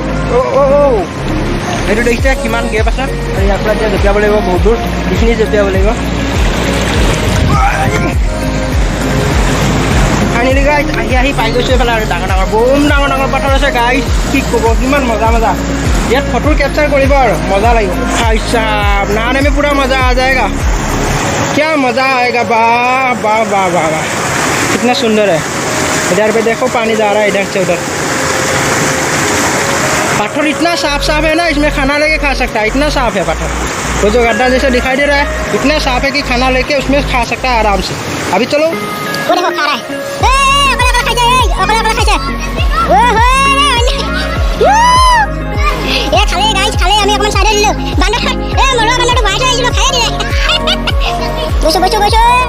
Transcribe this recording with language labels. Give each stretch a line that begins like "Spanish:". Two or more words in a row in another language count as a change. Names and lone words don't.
Assamese: এইটো দেখিছে কিমান গেপ আছে আৰু ইয়াৰ পৰা এতিয়া জঁপিয়াব লাগিব বহুত দূৰ এইখিনি জঁপিয়াব লাগিব
English: finally guys
Assamese: আহি পাই গৈছোঁ এইফালে আৰু ডাঙৰ বম ডাঙৰ পাথৰ আছে গাইছ কি ক'ব কিমান মজা ইয়াত
English: photo capture
Assamese: কৰিব আৰু মজা লাগিব আচ্ছা
Hindi: नहाने में पूरा मज़ा आ जाएगा क्या मज़ा आएगा वाह कितना सुंदर है इधर पे देखो पानी जा रहा है इधर से उधर पत्थर इतना साफ है ना इसमें खाना लेके खा सकता है इतना साफ है पत्थर वो जो गड्ढा जैसे दिखाई दे रहा है इतना साफ है कि खाना लेके उसमें खा सकता है आराम से अभी चलो वो देखो खा रहा है ये खाले गाइस खाले
Assamese: আমি অকমান সাইডে দিলো বান্দৰ খাই মৰুৱা বান্দৰটো ভাই থৈ আহিলো খাই দিলে বসো